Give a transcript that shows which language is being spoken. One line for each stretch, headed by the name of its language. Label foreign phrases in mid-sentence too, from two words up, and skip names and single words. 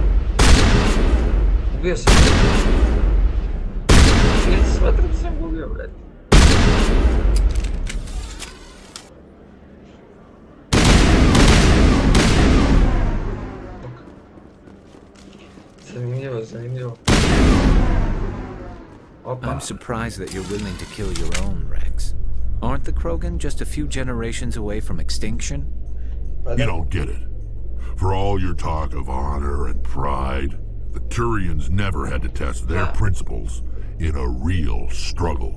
Croatian: Ubio sam ga. Ili se smatra da sam ga ubio, brate. Zanimljivo.
English: I'm surprised that you're willing to kill your own, Rex. Aren't the Krogan just a few generations away from extinction? You don't get it. For all your talk of honor and pride, the Turians never had to test their principles in a real struggle.